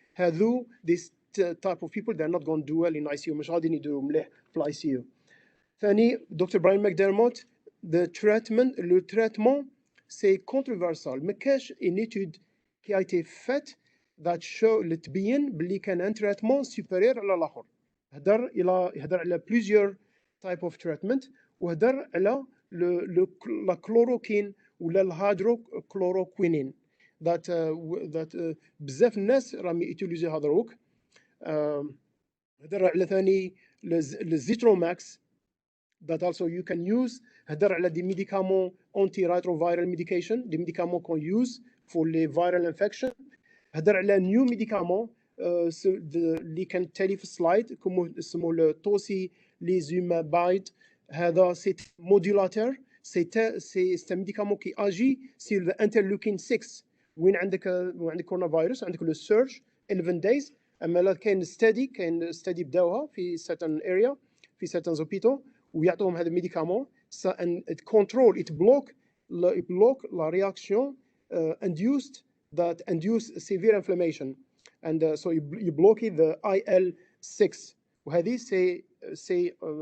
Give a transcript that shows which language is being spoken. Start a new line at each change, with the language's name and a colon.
English: هذو this type of people they are not going to do well in ICU،
Arabic: مش غادي يديروا مليح في
English: ICU.
French: ثاني دكتور براين ماكديرموت le traitement c'est controversial.
Arabic: ما كاش
French: une étude qui a été faite
English: that show
Arabic: اللي تبين باللي كان ان
French: traitement supérieur
Arabic: على الاخر. هدر على
English: plusieurs type of treatment
Arabic: وهدر على la chloroquine ولا الهيدروكلوروكوينين
English: that
Arabic: بزاف الناس راهم يوتيليزي هذروك. هدر على ثاني الزيتروماكس
English: that also you can use.
Arabic: هدر على
French: des médicaments
English: antiretroviral medication,
French: des médicaments qu'on
English: use for
French: les viral infection.
Arabic: هدر على new médicament اللي كان تالي في السلايد اسمه التوسي ليزومابايد.
French: هذا سي موديولاتور، سي un médicament qui agit sur l'interleukin 6.
Arabic: وين عندك كورونا فيروس عندك لو سيرج 11 days. اما لا كاين ستادي بداوها في
English: certain area في
French: certain hôpitaux
Arabic: ويعطوهم هذا الميديكامون
English: it control it block
French: la reaction
English: induced that induce severe inflammation and so you block the IL-6
Arabic: وهذه
French: c'est